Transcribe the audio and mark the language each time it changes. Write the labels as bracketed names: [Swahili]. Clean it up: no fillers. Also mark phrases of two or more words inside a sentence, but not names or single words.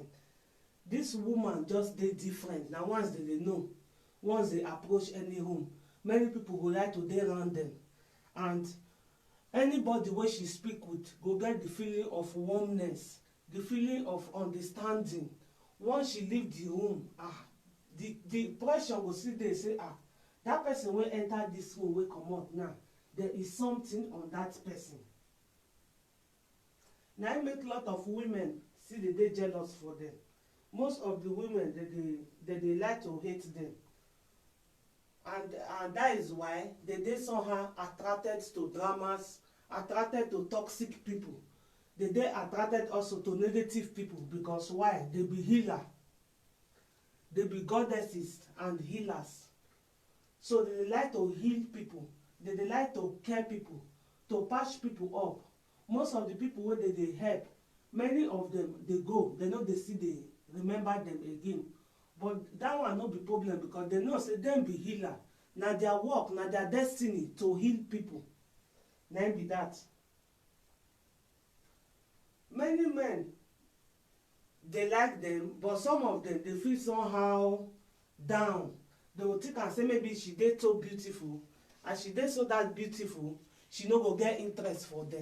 [Nigerian Pidgin] This woman just dey different. Na once they dey know, once they approach any room, many people go like to dey around them, and anybody wey she speak with go get the feeling of warmness, the feeling of understanding. Once she leave the room, the pressure go still dey say, that person wey enter this room wey comot now, there is something on that person. Na im make lot of women still dey jealous for them. Most of the women they like to hate them, and that is why they dey somehow attracted to dramas, attracted to toxic people. They dey attracted also to negative people, because why? They be healer, they be goddesses and healers. So they like to heal people, they like to care people, to patch people up. Most of the people wey they help, many of them they go, they know they see they remember them again. But that one no be problem, because they know say them be healer. Na their work, na their destiny to heal people. Na be that. Many men they like them, but some of them they feel somehow down. They will think and say maybe she dey so beautiful, and she dey so that beautiful, she no go get interest for them.